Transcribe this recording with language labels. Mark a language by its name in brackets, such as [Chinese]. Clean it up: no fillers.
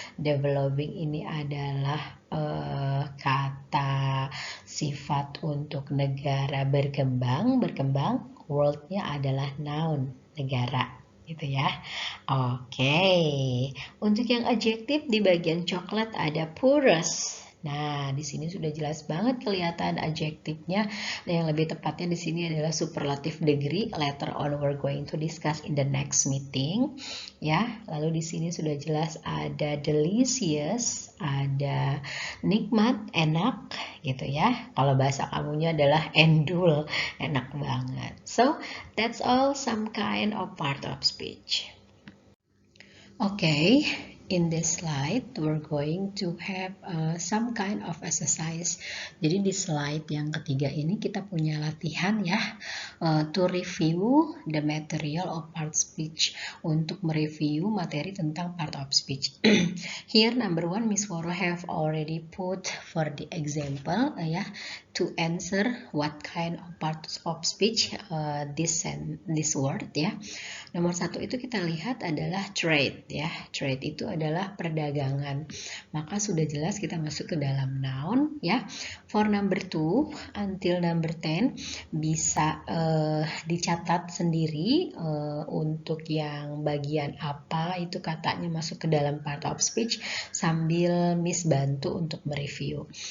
[Indonesian] Developing ini adalah kata sifat untuk negara berkembang, world-nya adalah noun, negara gitu ya. Oke. Untuk yang adjektif di bagian coklat ada poorest. Nah, di sini sudah jelas banget kelihatan adjektifnya. Nah, yang lebih tepatnya di sini adalah superlative degree. [English] Later on we're going to discuss in the next meeting. [Indonesian] Ya, lalu di sini sudah jelas ada delicious, ada nikmat, enak gitu ya. Kalau bahasa kamunya adalah endul, enak banget. [English] So, that's all some kind of part of speech. Okay, in this slide we're going to have some kind of exercise. [Indonesian] Jadi di slide yang ketiga ini kita punya latihan ya, [English] to review the material of part speech, [Indonesian] untuk mereview materi tentang part of speech. [English] Here number one, Miss Woro have already put for the example ya, to answer what kind of parts of speech this word ya. [Indonesian] Nomor 1 itu kita lihat adalah trade ya. Trade itu adalah perdagangan. Maka sudah jelas kita masuk ke dalam noun ya. [English] For number 2 until number 10 [Indonesian] bisa dicatat sendiri untuk yang bagian apa itu katanya masuk ke dalam part of speech sambil Miss bantu untuk mereview.